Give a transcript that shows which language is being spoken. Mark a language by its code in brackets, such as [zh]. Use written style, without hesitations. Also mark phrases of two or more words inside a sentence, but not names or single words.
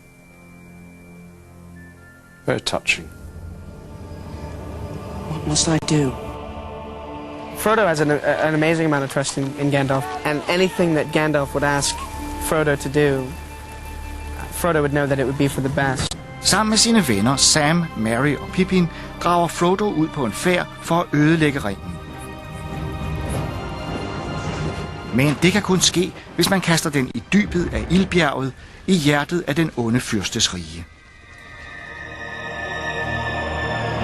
[en] Very touching. What must I do? Frodo has an amazing amount of trust in Gandalf, and anything that Gandalf would ask Frodo to do, Frodo would know that it would be for the best. [da] Sammen med sine venner Sam, Merry og Pippin drager Frodo ud på en færd for at ødelægge ringen. Men det kan kun ske, hvis man kaster den i dybet af ildbjerget, i hjertet af den onde fyrstes rige.